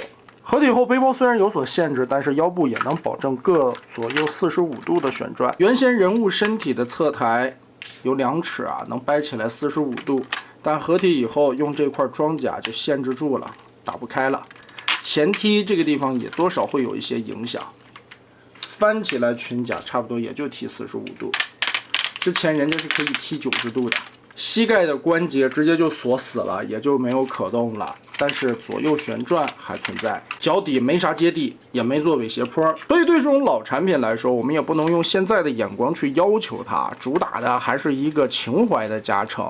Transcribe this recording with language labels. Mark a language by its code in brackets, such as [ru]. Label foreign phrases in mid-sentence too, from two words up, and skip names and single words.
[zh] 合體後背包雖然有所限制，但是腰部也能保證各左右45度的旋轉。原先人物身體的側台有2尺啊，能掰起來45度，但合體以後用這塊裝甲就限制住了，打不開了。前踢這個地方也多少會有一些影響。翻起來裙甲差不多也就踢45度，之前人家是可以踢90度的。膝蓋的關節直接就鎖死了，也就沒有可動了。但是左右旋轉還存在，腳底沒啥接地，也沒做尾斜坡，所以對這種老產品來說，我們也不能用現在的眼光去要求它，主打的還是一個情懷的加成。